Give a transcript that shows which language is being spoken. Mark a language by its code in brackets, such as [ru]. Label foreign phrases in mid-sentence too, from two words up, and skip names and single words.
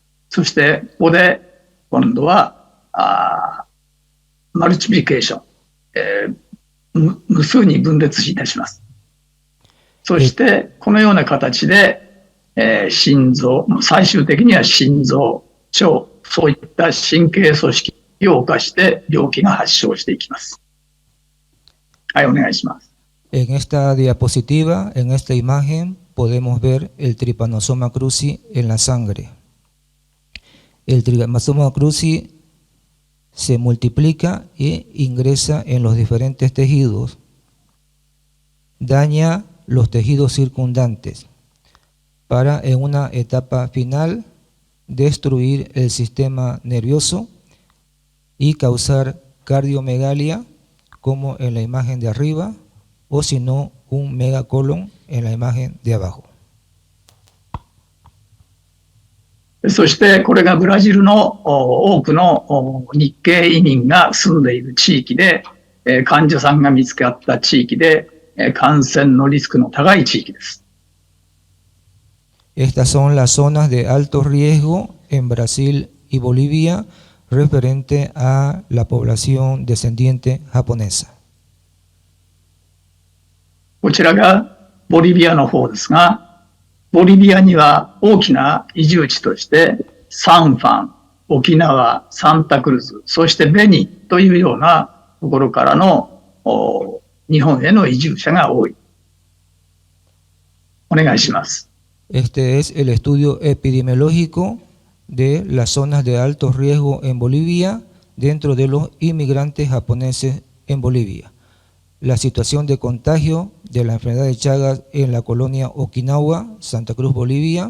[ja] そしてここで今度はマルチプリケーション、無数に分裂いたします。そしてこのような形で心臓、最終的には心臓、腸、そういった神経組織を侵して病気が発症していきます。はい、お願いします。 [es] En esta diapositiva, en esta imagen, podemos ver el Trypanosoma cruzi en la sangre. El Trypanosoma cruzi se multiplica e ingresa en los diferentes tejidos, daña los tejidos circundantes, para en una etapa final destruir el sistema nervioso y causar cardiomegalia, como en la imagen de arriba, o si no, un megacolon en la imagen de abajo. [ja] そしてこれがブラジルの多くの日系移民が住んでいる地域で、患者さんが見つかった地域で、感染のリスクの高い地域です。 [es] Estas son las zonas de alto riesgo en Brasil y Bolivia referente a la población descendiente japonesa. [ja] こちらがボリビアの方ですが、ボリビアには大きな移住地として、サンファン、沖縄、サンタクルズ、そしてベニというようなところからの日本への移住者が多い。お願いします。 [es] Este es el estudio epidemiológico de las zonas de alto riesgo en Bolivia dentro de los inmigrantes japoneses en Bolivia. La situación de contagio de la enfermedad de Chagas en la colonia Okinawa, Santa Cruz, Bolivia.